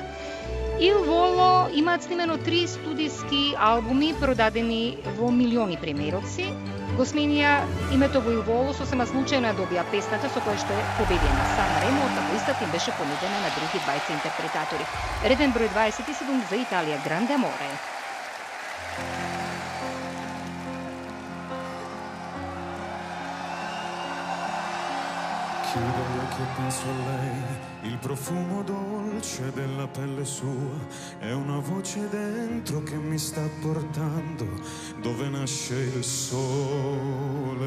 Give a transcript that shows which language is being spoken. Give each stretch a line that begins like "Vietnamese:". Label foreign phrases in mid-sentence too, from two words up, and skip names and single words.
Macedonian: Il Volo имаат снимено 3 студиски албуми продадени во милиони примероци. Го сменија името во Il Volo сосема случајно ја добија песната со која што е победена Сан Ремо, како истата им беше понудена на други 20 интерпретатори. Реден број 27 за Италија, Grande Amore.
Italian: Chiudo gli occhi e penso a lei, il profumo dolce della pelle sua, è una voce dentro che mi sta portando dove nasce il sole.